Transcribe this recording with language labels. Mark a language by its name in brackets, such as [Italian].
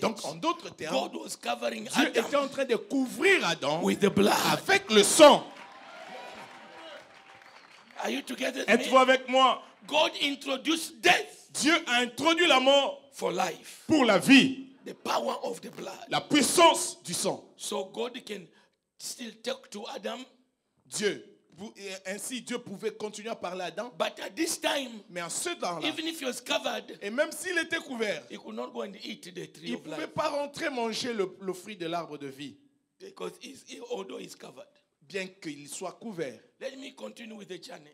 [French] Donc, en d'autres termes, [English] God was covering [French] Dieu était [English] Adam [French] en train de couvrir Adam [English] with the blood. [French] avec le sang. [English] Are you together with [French] Êtes-vous [English] me? [French] avec moi? [English] God introduced death [French] Dieu a introduit la mort [English] for life. [French] pour la vie, [English] The power of the blood. [French] la puissance du sang. [English] So God can still talk to Adam. [French] Dieu, ainsi Dieu pouvait continuer à parler à Adam, [English] But at this time, [French] mais en ce temps-là, [English] even if he was covered, [French] et même s'il était couvert, [English] he could not go and eat the tree [French] il ne [English] of [French] pouvait [English] life. [French] pas rentrer manger le fruit de l'arbre de vie, [English] Because although he's covered. [French] bien qu'il soit couvert. [English] Let me continue with the journey.